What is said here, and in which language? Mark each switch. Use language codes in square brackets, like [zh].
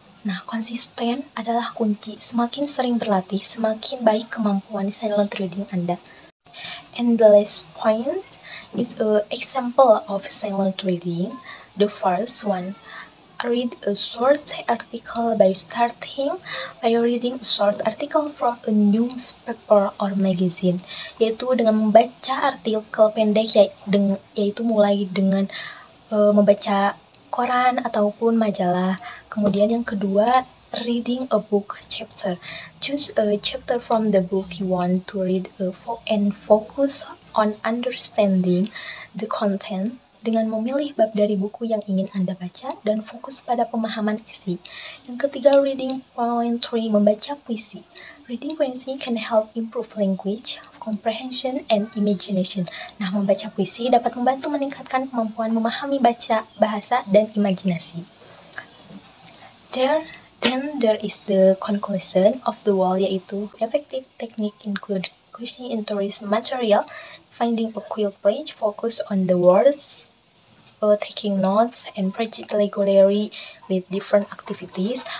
[id] Nah, konsisten adalah kunci. Semakin sering berlatih, semakin baik kemampuan silent reading Anda. [en] And the last point is an example of silent reading. The first one, read a short article by reading a short article from a newspaper or magazine. [id] Yaitu dengan membaca artikel pendek, yaitu mulai dengan membaca koran ataupun majalah. Kemudian yang kedua, [en] reading a book chapter. Choose a chapter from the book you want to read and focus on understanding the content. [id] Dengan memilih bab dari buku yang ingin Anda baca dan fokus pada pemahaman isi. Yang ketiga, [en] reading poetry, [id] membaca puisi. [en] Reading poetry can help improve language, comprehension, and imagination. [id] Nah, membaca puisi dapat membantu meningkatkan kemampuan memahami bahasa dan imajinasi. [en] Then there is the conclusion of the wall, yaitu effective technique include questioning interest material, finding a quiet place, focus on the words, taking notes, and practice regularly with different activities.